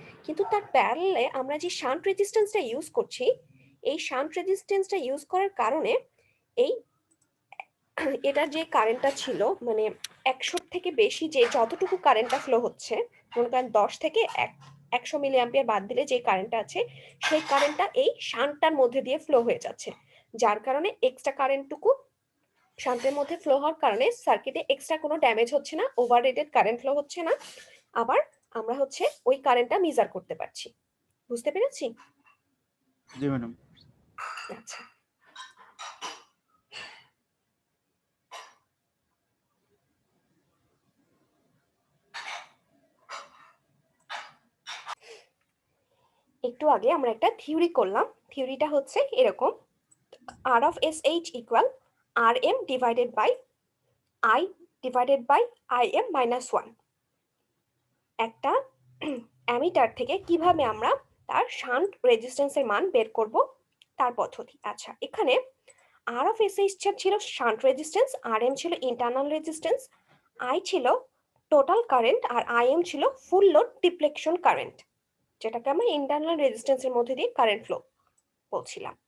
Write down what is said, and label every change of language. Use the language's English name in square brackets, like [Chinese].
[Bangla] কিন্তু তার প্যারালালে আমরা যে শান্ট রেজিস্ট্যান্সটা ইউজ করছি, এই শান্ট রেজিস্ট্যান্সটা ইউজ করার কারণে এই এটার যে কারেন্টটা ছিল মানে 100 থেকে বেশি যে যতটুকু কারেন্টটা ফ্লো হচ্ছে, মনে করেন 10 থেকে 100 মিলি অ্যাম্পিয়ার বাদ দিলে যে কারেন্টটা আছে সেই কারেন্টটা এই শান্টটার মধ্যে দিয়ে ফ্লো হয়ে যাচ্ছে, যার কারণে এক্সট্রা কারেন্টটুকু শান্টের মধ্যে ফ্লো হওয়ার কারণে সার্কিটে এক্সট্রা কোনো ড্যামেজ হচ্ছে না, ওভার রেটেড কারেন্ট ফ্লো হচ্ছে না। আবার আমরা হচ্ছে ওই কারেন্টটা মেজার করতে পারছি। বুঝতে পেরেছি? জি ম্যাডাম। আচ্ছা, একটু আগে আমরা একটা থিওরি করলাম, থিওরিটা হচ্ছে এরকম, [English] R of SH equal RM divided by I divided by IM minus 1। [Bangla] একটা অ্যামিটার থেকে কিভাবে আমরা তার শান্ট রেজিস্ট্যান্সের মান বের করব তার পদ্ধতি। আচ্ছা, এখানে R of SH ছিল শান্ট রেজিস্ট্যান্স, RM ছিল ইন্টারনাল রেজিস্ট্যান্স, I ছিল টোটাল কারেন্ট, আর IM ছিল ফুল লোড ডিফ্লেকশন কারেন্ট, যেটাকে আমরা ইন্টারনাল রেজিস্ট্যান্সের মধ্যে দিয়ে কারেন্ট ফ্লো বলছিলাম।